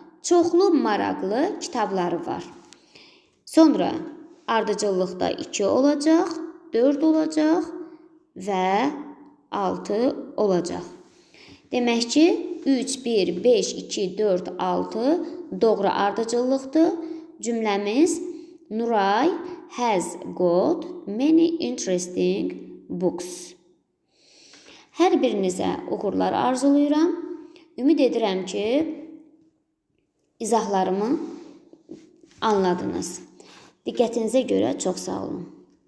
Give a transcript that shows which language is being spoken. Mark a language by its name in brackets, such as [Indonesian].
[Azerbaijani] Çoxlu maraqlı kitabları var. Sonra ardıcıllıqda 2 olacaq, 4 olacaq və 6 olacaq. Demək ki, 3, 1, 5, 2, 4, 6 doğru ardıcıllıqdır. Cümləmiz [English] Nuray has got many interesting books. [Azerbaijani] Hər birinizə uğurlar arzulayıram. Ümid edirəm ki, izahlarımı anladınız. Diqqətinizə görə çox sağ olun.